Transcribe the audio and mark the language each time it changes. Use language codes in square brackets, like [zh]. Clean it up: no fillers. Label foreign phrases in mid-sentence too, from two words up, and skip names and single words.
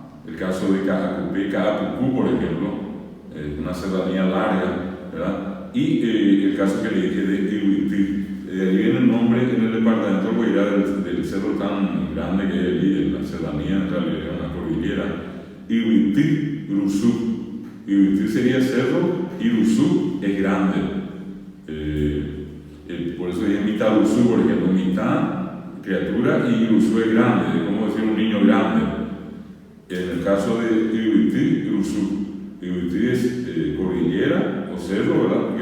[es] El caso de Caacupé, Caapucú, por ejemplo, una serranía larga, ¿verdad? Y el caso que le dije de Ibití. Ahí viene el nombre en el departamento Guairá del cerro tan grande que hay allí, de la serranía, en realidad, una cordillera. Ibití, Urusú. Ibití sería cerro, Irusú es grande. Por eso dije mitad Urusú, por ejemplo, mitad criatura y Irusú es grande, es como decir un niño grande. En el caso de Ibití, Urusú. Ibití es cordillera o cerro, ¿verdad?